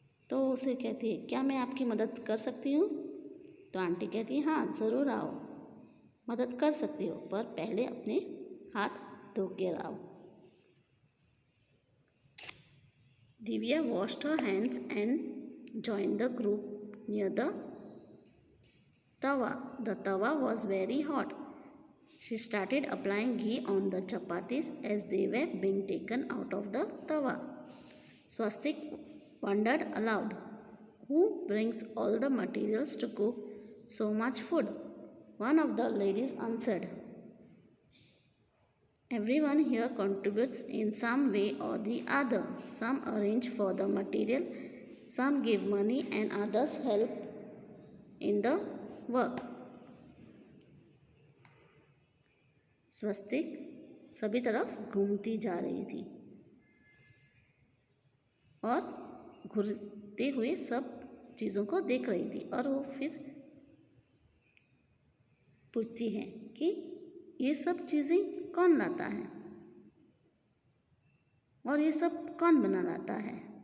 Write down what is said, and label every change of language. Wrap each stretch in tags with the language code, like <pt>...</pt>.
<hi>तो उसे कहती है, क्या मैं आपकी मदद कर सकती हूँ? तो आंटी कहती है, हाँ ज़रूर आओ, मदद कर सकती हो, पर पहले अपने हाथ धो के आओ।</hi> <en>Divya washed her hands and joined the group near the tawa. The tawa was very hot. She started applying ghee on the chapatis as they were being taken out of the tawa. Swastik wondered aloud, who brings all the materials to cook so much food? One of the ladies answered, everyone here contributes in some way or the other. Some arrange for the material, some give money, and others help in the work.</en> <hi>स्वस्तिक सभी तरफ घूमती जा रही थी और घूरते हुए सब चीज़ों को देख रही थी और वो फिर पूछती है कि ये सब चीज़ें कौन लाता है और ये सब कौन बना लाता है?</hi>